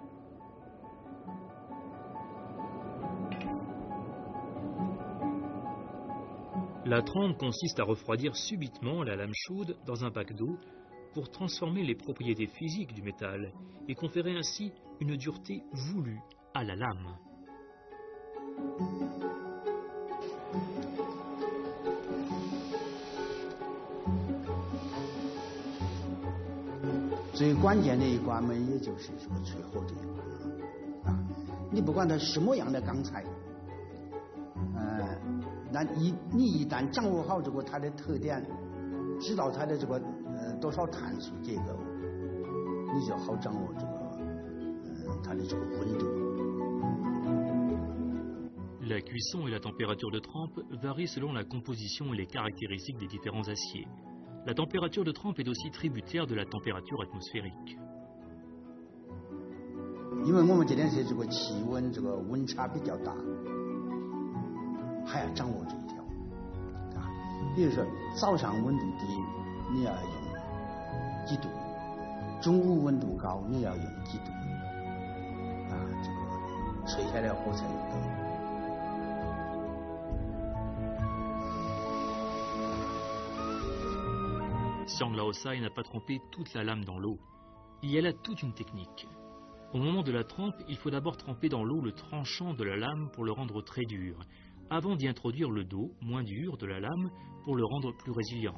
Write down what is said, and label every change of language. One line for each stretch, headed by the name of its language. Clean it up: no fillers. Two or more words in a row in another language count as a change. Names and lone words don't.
French: La trempe consiste à refroidir subitement la lame chaude dans un bac d'eau pour transformer les propriétés physiques du métal et conférer ainsi une dureté voulue à la lame.
Chinese: 最关键的一关嘛，也就是说最后这一关啊，你不管它什么样的钢材，那你一旦掌握好这个它的特点，知道它的这个多少碳素结构，你就好掌握这个它的这个温度。
French: La cuisson et la température de trempe varient selon la composition et les caractéristiques des différents aciers. La température de trempe est aussi tributaire de la température atmosphérique.
Chinese: 因为我们这边是这个气温这个温差比较大，还要掌握这一条啊。比如说早上温度低，你要用几度；中午温度高，你要用几度啊？这个吹下来火才有灯。
French: Xiang Laosai n'a pas trempé toute la lame dans l'eau. Il y a là toute une technique. Au moment de la trempe, il faut d'abord tremper dans l'eau le tranchant de la lame pour le rendre très dur, avant d'y introduire le dos, moins dur, de la lame pour le rendre plus résilient.